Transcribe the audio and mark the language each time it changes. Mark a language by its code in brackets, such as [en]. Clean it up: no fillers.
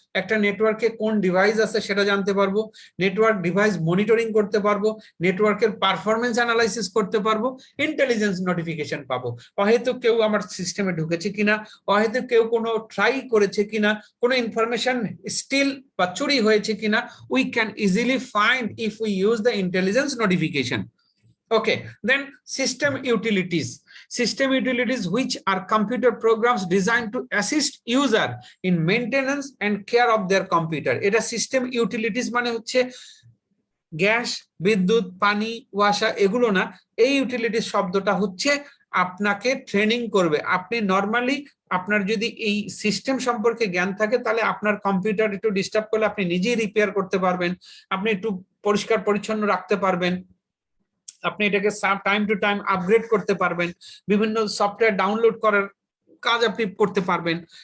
[bn] একটা নেটওয়ার্কে কোন ডিভাইস আছে সেটা জানতে পারবো, নেটওয়ার্ক ডিভাইস মনিটরিং করতে পারবো, নেটওয়ার্কের পারফরমেন্স অ্যানালাইসিস করতে পারবো, ইন্টেলিজেন্স নোটিফিকেশন পাবো, হয়তো কেউ আমার সিস্টেমে ঢুকেছে কিনা, হয়তো কেউ কোনো ট্রাই করেছে কিনা, কোনো ইনফরমেশন স্টিল বা চুরি হয়েছে কিনা, [en] We can easily find if we use the intelligence notification. Okay, then system utilities. System utilities which are computer programs designed to assist user in maintenance and care of their computer. [bn] এটা system utilities মানে হচ্ছে gas, বিদ্যুৎ, পানি, ওয়াসা এগুলো না। এই utilities শব্দটা হচ্ছে আপনাকে ট্রেনিং করবে। আপনি নর্মালি আপনার যদি এই সিস্টেম সম্পর্কে জ্ঞান থাকে তাহলে আপনার কম্পিউটার একটু ডিস্টার্ব করলে আপনি নিজেই রিপেয়ার করতে পারবেন, আপনি একটু পরিষ্কার পরিচ্ছন্ন রাখতে পারবেন, আপনি এটাকে টাইম টু টাইম আপগ্রেড করতে পারবেন, বিভিন্ন সফটওয়্যার ডাউনলোড করার কাজ আপনি করতে পারবেন।